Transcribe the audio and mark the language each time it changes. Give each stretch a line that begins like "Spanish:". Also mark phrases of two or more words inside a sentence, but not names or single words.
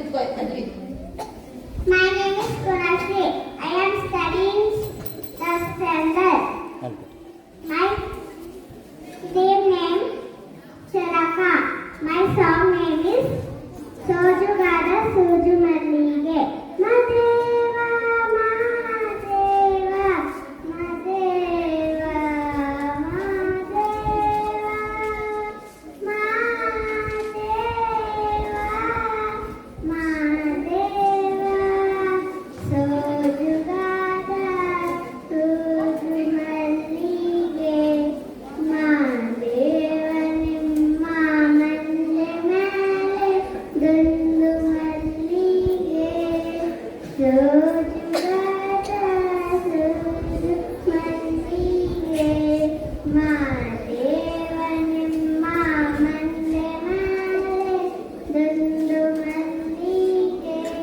English: ಅದ್ವಿತ್. My name is Kunashri. I am studying the standard. My team name Charaka. My song name is Sojugada Suju Mallige.
Kannada: Madeva, Madeva, Madeva, Madeva, Madeva, Madeva, Sojugada Suju Mallige. Madeva ನಿಮ್ಮ ಮನೆ ಮೇಲೆ ದುಂದು ಮಲ್ಲಿಗೆ ಸೋಜುಗಾದ ಸೋಜು ಮಲ್ಲಿಗೆ ಮಾದೇವ ನಿಮ್ಮ ಮನೆ ಮೇಲೆ ದುಂದು ಮಲ್ಲಿಗೆ